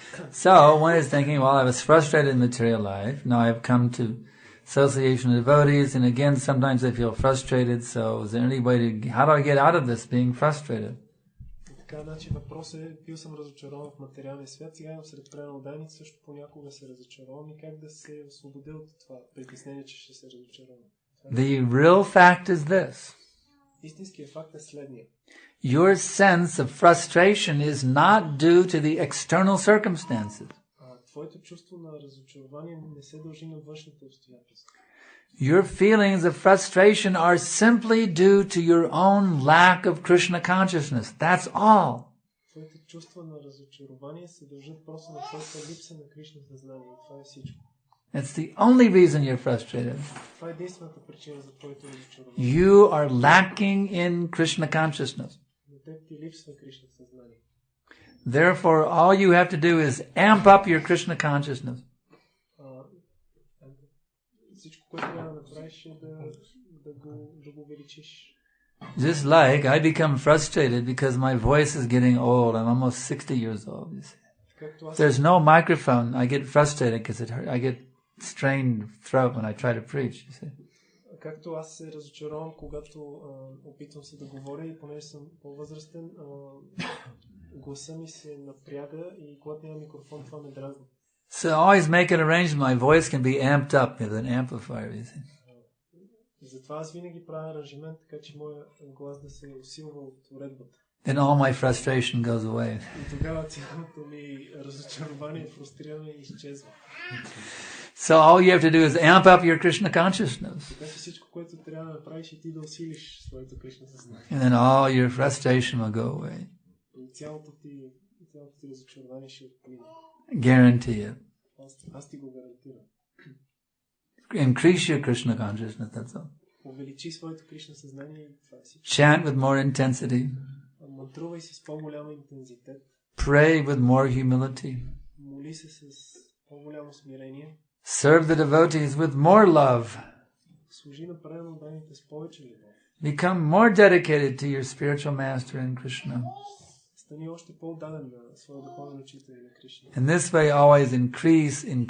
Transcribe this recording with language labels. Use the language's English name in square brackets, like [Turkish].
[English] So one is thinking, well, I was frustrated in material life. Now I've come to association of devotees, and again, sometimes I feel frustrated. So is there any way to, how do I get out of this being frustrated? [Bulgarian] Така, значи въпрос е, бил съм разочарован в материалния свят, сега имам сред преданодайници, също понякога се разочаровам и как да се освободя от това притеснение, че ще се разочаровам. [English] The real fact is this. [Bulgarian] Истинският факт е следния. [English] Your sense of frustration is not due to the external circumstances. [Bulgarian] Твоето чувство на разочарование не се дължи на външните обстоятелства. [English] Your feelings of frustration are simply due to your own lack of Krishna consciousness. That's all. [Bulgarian] Твоите чувства на разочарование се дължат просто на твоята липса на Кришна съзнание. Това е всичко. [English] That's the only reason you're frustrated. [Bulgarian] Това е единствената причина за твоето разочарование. [English] You are lacking in Krishna consciousness. [Bulgarian] На теб ти липсва Кришна съзнание. [English] Therefore, all you have to do is amp up your Krishna consciousness. [Bulgarian] Всичко, което трябва да направиш е да го увеличиш. [English] Just like I become frustrated because my voice is getting old. I'm almost 60 years old, you see. If there's no microphone, I get frustrated because I get strained throat when I try to preach, you see. [Bulgarian] Както аз се разочаровам, когато опитвам се да говоря и понеже съм по-възрастен, гласа ми се напряга и когато няма микрофон, това ме дразни. [English] So always make an arrangement. My voice can be amped up with an amplifier, you see. [Bulgarian] Затова аз винаги правя аранжимент, така че моя глас да се усилва от уредбата. [English] Then all my frustration goes away. [Bulgarian] И тогава цялото ми разочарование, фрустриране изчезва. [English] So all you have to do is amp up your Krishna consciousness. [Bulgarian] Така че всичко, което трябва да направиш, е ти да усилиш своето Кришна съзнание. [English] And then all your frustration will go away. [Bulgarian] И цялото ти разочарование ще отмине. [English] Guarantee it. [Bulgarian] Аз ти го гарантирам. [English] Increase your Krishna consciousness, that's all. [Bulgarian] Увеличи своето Кришна съзнание и това е всичко. [English] Chant with more intensity. [Bulgarian] Мантрувай се с по-голяма интензитет. [English] Pray with more humility. [Bulgarian] Моли се с по-голямо смирение. [English] Serve the devotees with more love. [Bulgarian] Служи на преданодайните с повече любов. [English] Become more dedicated to your spiritual master in Krishna. [Bulgarian] Стани още по-отдаден на своя духовен учител на Кришна. [English] In this way always increase.